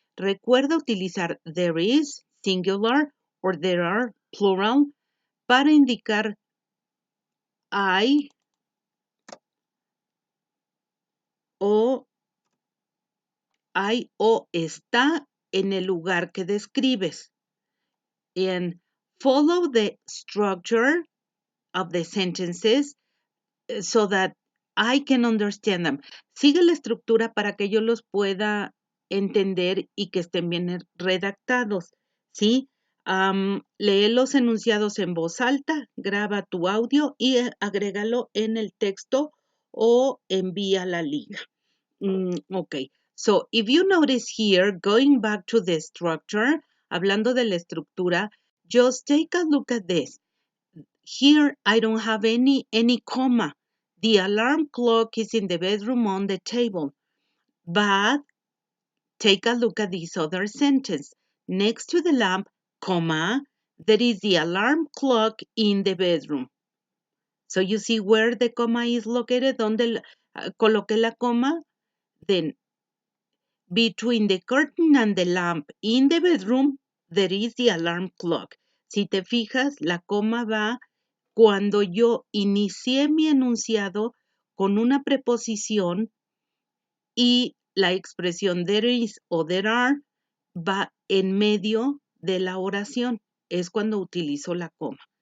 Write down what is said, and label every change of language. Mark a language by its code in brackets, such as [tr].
[es] Recuerda utilizar [en] there is, [es] singular, or [en] there are, [es] plural, para indicar hay o está en el lugar que describes. [en] And follow the structure of the sentences so that I can understand them. [es] Sigue la estructura para que yo los pueda entender y que estén bien redactados, ¿sí? Lee los enunciados en voz alta, graba tu audio y agrégalo en el texto o envía la liga. [en] Okay, so if you notice here, going back to the structure, [es] hablando de la estructura, [en] just take a look at this. Here, I don't have any comma. The alarm clock is in the bedroom on the table. But take a look at this other sentence. Next to the lamp, comma, there is the alarm clock in the bedroom. So you see where the comma is located, [es] donde coloqué la coma. [en] Then between the curtain and the lamp in the bedroom, there is the alarm clock. [es] Si te fijas, la coma va cuando yo inicié mi enunciado con una preposición y la expresión [en] there is [es] o [en] there are [es] va en medio de la oración. Es cuando utilizo la coma.